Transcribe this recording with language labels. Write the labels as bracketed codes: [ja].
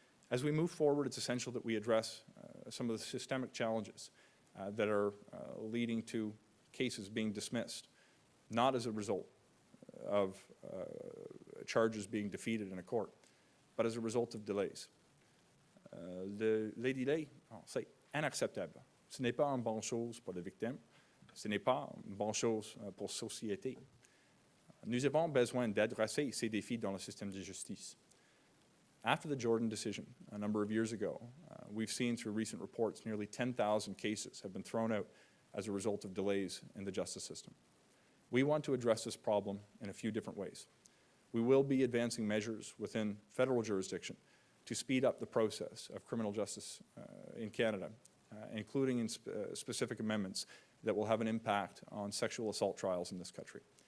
[en] As we move forward, it's essential that we address some of the systemic challenges that are leading to cases being dismissed, not as a result of charges being defeated in a court, but as a result of delays. [fr] Les délais, c'est inacceptable. Ce n'est pas une bonne chose pour les victimes. Ce n'est pas une bonne chose pour la société. Nous avons besoin d'adresser ces défis dans le système de justice. [en] After the Jordan decision a number of years ago, we've seen through recent reports nearly 10,000 cases have been thrown out as a result of delays in the justice system. We want to address this problem in a few different ways. We will be advancing measures within federal jurisdiction to speed up the process of criminal justice in Canada, including in specific amendments that will have an impact on sexual assault trials in this country.